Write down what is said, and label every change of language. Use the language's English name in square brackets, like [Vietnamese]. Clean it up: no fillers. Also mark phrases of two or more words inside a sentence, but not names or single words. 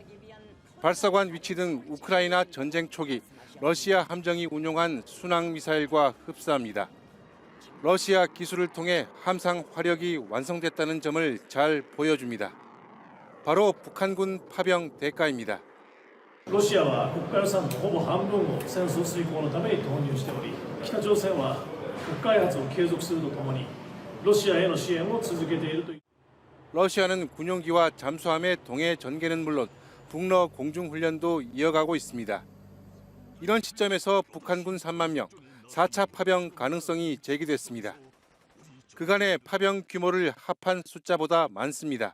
[Korean] 발사관 위치 등 우크라이나 전쟁 초기 러시아 함정이 운용한 순항 미사일과 흡사합니다. 러시아 기술을 통해 함상 화력이 완성됐다는 점을 잘 보여줍니다. 바로 북한군 파병 대가입니다. [Japanese] ロシアは国家予算のほぼ半分を戦争遂行のために投入しており、北朝鮮は核開発を継続するとともにロシアへの支援を続けているという。 [Korean] 러시아는 군용기와 잠수함의 동해 전개는 물론 북러 공중훈련도 이어가고 있습니다. 이런 시점에서 북한군 3만 명, 4차 파병 가능성이 제기됐습니다. 그간의 파병 규모를 합한 숫자보다 많습니다.